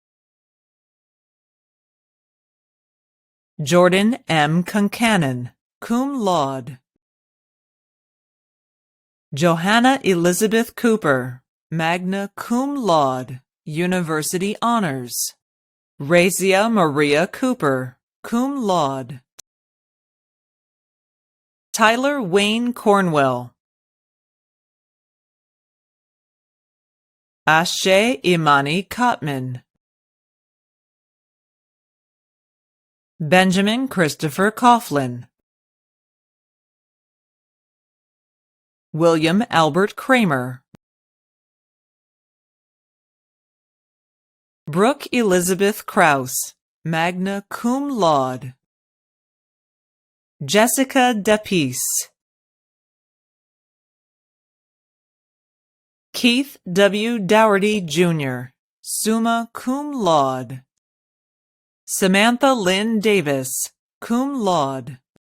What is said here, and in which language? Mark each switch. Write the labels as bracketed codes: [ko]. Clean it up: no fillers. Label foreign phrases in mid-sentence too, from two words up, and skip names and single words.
[en] Jordan M. Concannon, [la] cum laude. [en] Johanna Elizabeth Cooper, [la] magna cum laude, [en] University Honors. Razia Maria Cooper, [la] cum laude. [en] Tyler Wayne Cornwell. Ashe Imani Cotman. Benjamin Christopher Coughlin. William Albert Kramer. Brooke Elizabeth Krause, [la] magna cum laude. [en] Jessica Dapis. Keith W. [la] Dougherty, Jr., summa cum laude. [en] Samantha Lynn Davis, [la] cum laude.